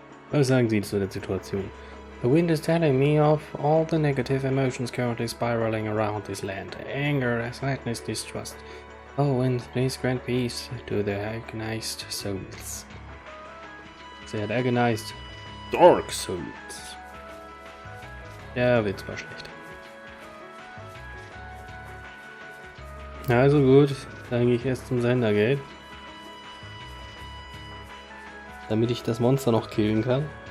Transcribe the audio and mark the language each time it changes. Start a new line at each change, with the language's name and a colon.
German: Was sagen Sie zu der Situation?
English: The wind is telling me of all the negative emotions currently spiraling around this land. Anger, sadness, distrust. Oh, wind, please grant peace to the agonized souls.
German: Sie hat
English: agonized Dark Souls.
German: Ja, wird zwar schlecht. Also gut, dann gehe ich erst zum Sendergate. Damit ich das Monster noch killen kann.